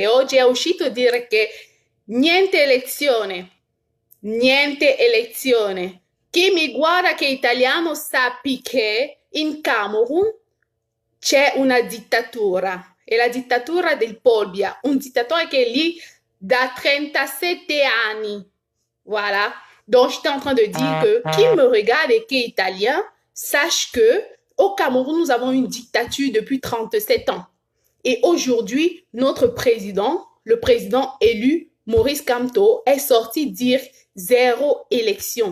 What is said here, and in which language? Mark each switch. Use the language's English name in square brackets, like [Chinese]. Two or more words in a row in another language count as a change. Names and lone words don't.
[Italian] Oggi è uscito a dire che niente elezione. Chi mi guarda che è italiano sappi che in Camerun c'è una dittatura. È la dittatura del Paul Biya, un dittatore che è lì da 37 anni. [French] Voilà. Donc, j'étais en train de dire que qui me regarde et qui est italien, sache que au Cameroun, nous avons une dictature depuis 37 ans. Et aujourd'hui, notre président, le président élu, Maurice Kamto, est sorti dire zéro élection.